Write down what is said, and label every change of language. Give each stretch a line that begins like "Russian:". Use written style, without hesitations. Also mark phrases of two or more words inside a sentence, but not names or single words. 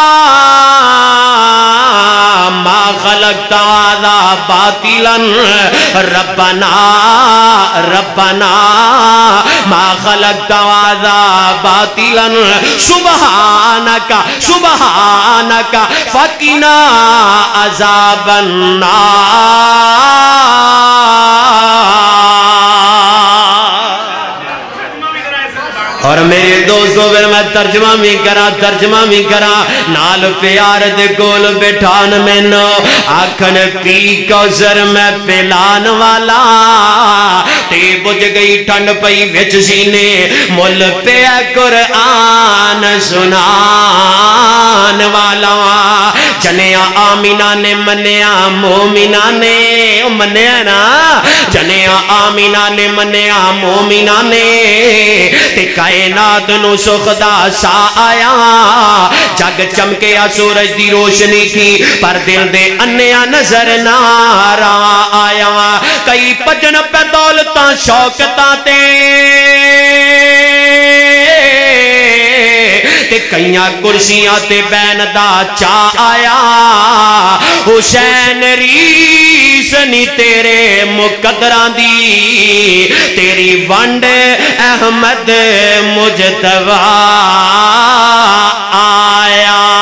Arabic: ما خلقت هذا باطلا ربنا ما خلقت هذا باطلا سبحانك فقنا عذاب
Punjabi: النار
Urdu: اور میرے دوستوں پھر میں ترجمہ بھی کرا
Punjabi: نال پیار دے گول بٹھان میں نو آکھن پی کوثر میں پلان والا تے بجھ گئی ٹھنڈ پئی وچ سینے مل پیا قرآن سنان والا جنیا آمینہ نے منیا مومنہ نے منیا نا جنیا آمینہ نے منیا مومنہ نے تے کائنات نو سخدا سا آیا جگ چمکیا سورج دی روشنی تھی پر دل دے انیا نظر نارا آیا کئی پجن پہ دولتاں شوقتاں تے کئیاں کرسیاں تے بین دا چا آیا حسین ریس نی تیرے مقدران دی تیری ونڈ احمد مجتبی آیا